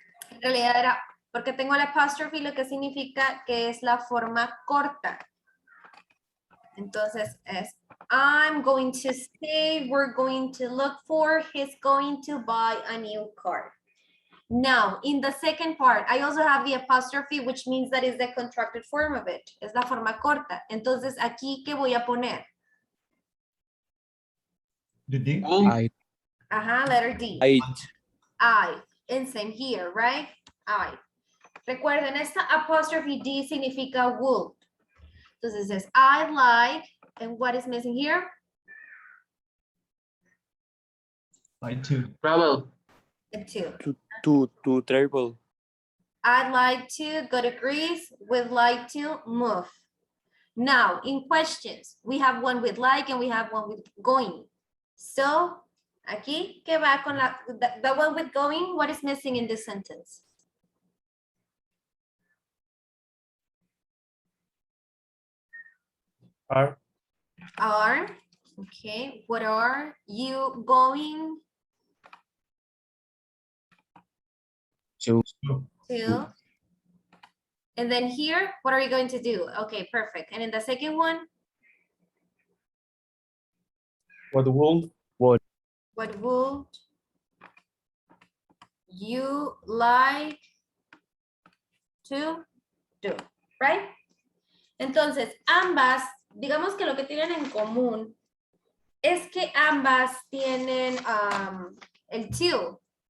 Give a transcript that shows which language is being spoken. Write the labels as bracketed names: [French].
[Spanish] En realidad era, porque tengo la apostrophe, lo que significa que es la forma corta. Entonces es, [English] I'm going to stay, we're going to look for, he's going to buy a new car. Now, in the second part, I also have the apostrophe, which means that is the contracted form of it. [Spanish] Es la forma corta. Entonces, aquí, ¿qué voy a poner? [English] The D. I. Ajá, letter D. I. And same here, right? I. [Spanish] Recuerden, esta apostrophe D significa would. Entonces es [English] I like, and what is missing here? I too. Travel. A two. To travel. I'd like to go to Greece, would like to move. Now, in questions, we have one with like and we have one with going. So, [Spanish] aquí, ¿qué va con [English] the one with going? What is missing in this sentence? Are. Are, okay, what are you going To. to? And then here, what are you going to do? Okay, perfect. And in the second one, What would. what would you like to do? Right? [Spanish] Entonces, ambas, digamos que lo que tienen en común es que ambas tienen el to.